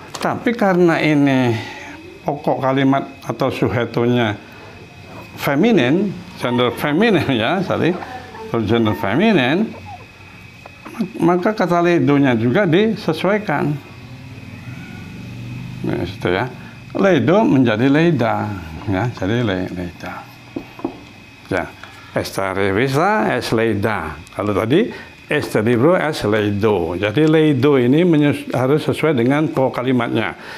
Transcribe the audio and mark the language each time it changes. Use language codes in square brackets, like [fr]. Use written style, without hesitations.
[id] Tapi karena ini pokok kalimat atau subjeknya feminin, gender feminin ya, tadi gender feminin, maka kata leído-nya juga disesuaikan. Nah, itu ya. Leído menjadi leida, ya, jadi leida. [es] Ya, esta revista es leida. [id] Kalau tadi [es] este libro es leído. [id] Jadi leído ini harus sesuai dengan pokok kalimatnya.